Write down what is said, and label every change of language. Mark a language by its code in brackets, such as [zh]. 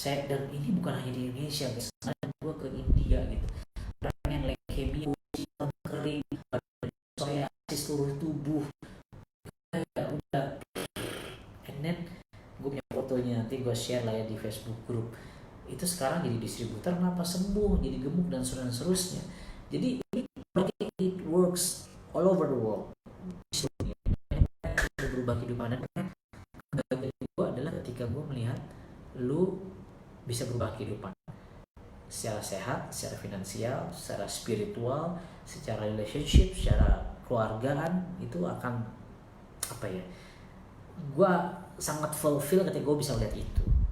[id] Dan ini bukan hanya di Indonesia guys, gue ke India gitu, orang yang leukemia, kering, psoriasis seluruh tubuh, udah, [en] and then [id] gue punya fotonya, nanti gue share lah ya di Facebook group. Itu sekarang jadi distributor, kenapa sembuh, jadi gemuk dan seterusnya. [en] Jadi it works all over the world. [id] Berubah kehidupan, dan bagi gue adalah ketika gue melihat lu bisa berubah kehidupan secara sehat, secara finansial, secara spiritual, secara relationship, secara keluargaan, itu akan gue sangat fulfill ketika gue bisa lihat itu.